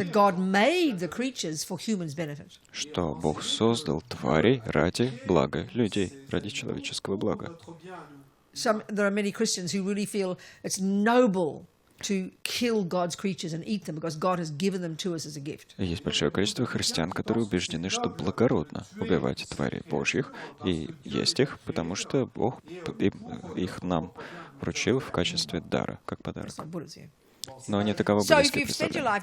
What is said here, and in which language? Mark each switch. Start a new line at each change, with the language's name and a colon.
English: that God made the creatures for humans' benefit.
Russian: что Бог создал тварей ради блага людей, ради человеческого блага.
English: There are many Christians who really feel it's noble to kill God's creatures and eat them because God has given them to us as a gift.
Russian: И есть большое количество христиан, которые убеждены, что благородно убивать тварей Божьих и есть их, потому что Бог их нам вручил в качестве дара, как подарок. Но не таково буддийское представление.